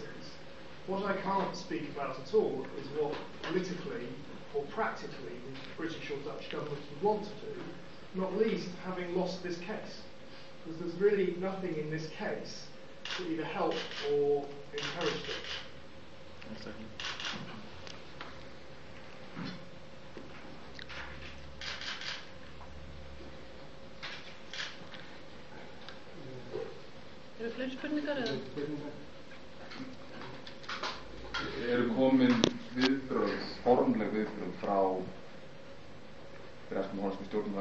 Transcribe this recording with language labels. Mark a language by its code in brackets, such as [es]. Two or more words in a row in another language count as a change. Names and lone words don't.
[en] What I can't speak about at all is what politically or practically the British or Dutch governments would want to do, not least having lost this case. Because there's really nothing in this case to either help or encourage it. One second. [is] Eru fleiri spurningar eða? Eru komin viðbrögð, formleg viðbrögð frá breskum og hollenskum stjórnum?